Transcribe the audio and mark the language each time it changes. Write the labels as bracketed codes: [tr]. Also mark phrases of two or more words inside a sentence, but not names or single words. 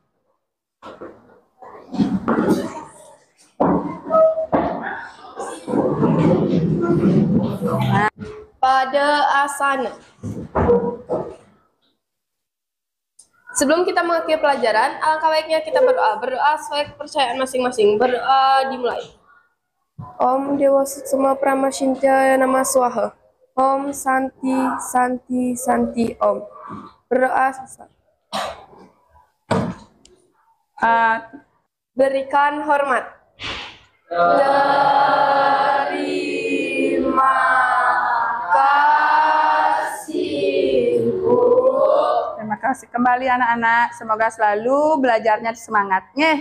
[id] Pada asana. Sebelum kita mengakhiri pelajaran, alangkah baiknya kita berdoa. Berdoa sesuai kepercayaan masing-masing. Berdoa dimulai. [sa] Om Dewa Suksma Pramashintya Nama Swaha. Om Santi Santi Santi Om. [id] Berdoa selesai. Berikan hormat. Terima kasih Bu. Terima kasih kembali anak-anak. Semoga selalu belajarnya semangatnya.